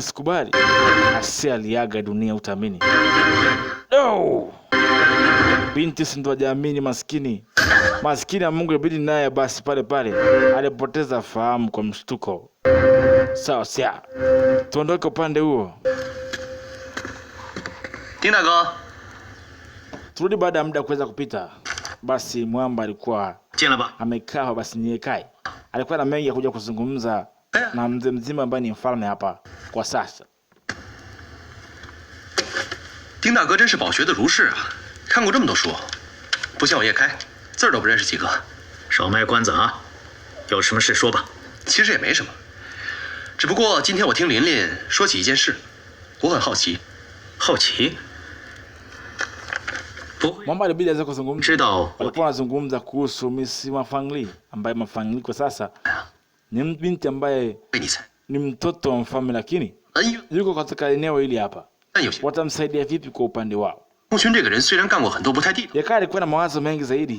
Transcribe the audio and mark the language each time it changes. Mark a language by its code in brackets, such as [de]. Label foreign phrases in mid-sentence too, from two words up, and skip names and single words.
[sw] Asia aliaga dunia, utaamini. [en] No! [sw] Binti sindo hajaamini, maskini ya Mungu. Ibidi naye basi pale alipoteza fahamu kwa mshtuko. Sawa, tuondoke upande huo. [zh] Ding大哥, [sw] turudi baada ya muda kuweza kupita. Basi mwamba alikuwa amekaa, basi niekae. Alikuwa na mengi ya kuja kuzungumza na mzee mzima ambaye ni mfalme hapa kwa sasa. [zh] 丁大哥真是饱学的儒士啊，看过这么多书，不像我叶开，字儿都不认识几个。少卖关子啊，有什么事说吧。其实也没什么，只不过今天我听琳琳说起一件事，我很好奇。好奇？不， [sw] Mwamba alibidi aweze kuzungumza. [zh] 知道 [sw] walikuwa wanazungumza kuhusu Miss Mafangli, ambaye Mafangli kwa sasa ni binti ambaye ni mtoto wa mfalme, lakini yuko katika eneo hili hapa. Watamsaidia vipi kwa upande wao? Yaka alikuwa na mawazo mengi zaidi.